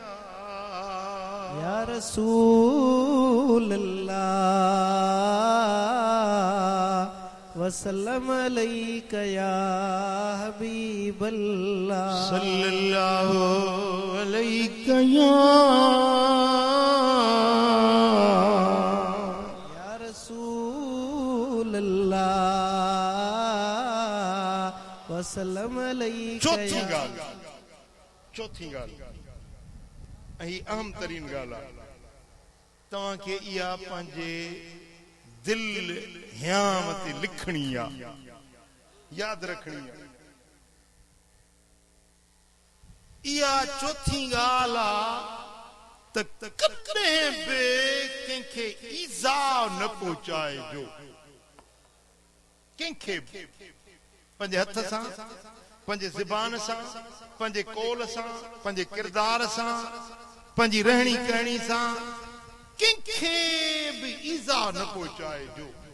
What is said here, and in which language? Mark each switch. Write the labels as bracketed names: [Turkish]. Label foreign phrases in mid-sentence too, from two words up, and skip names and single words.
[Arabic] يا رسول الله وسلم عليك يا حبيب الله صلى الله عليه يا رسول الله وسلم عليك [Sindhi] चौथी ॻाल्हि ऐं अहम तरीन ॻाल्हि आहे तव्हांखे इहा पंहिंजे दिल ह्याम ते लिखणी आहे यादि रखणी आहे इहा चौथी ॻाल्हि आहे त कॾहिं बि कंहिंखे ईज़ा न पहुचाइजो कंहिंखे बि पंहिंजे हथ सां पंहिंजे ज़बान सां पंहिंजे कौल सां पंहिंजे किरदार सां पंहिंजी रहणी कहणी सां कंहिंखे बि ईज़ा न पहुचाइजो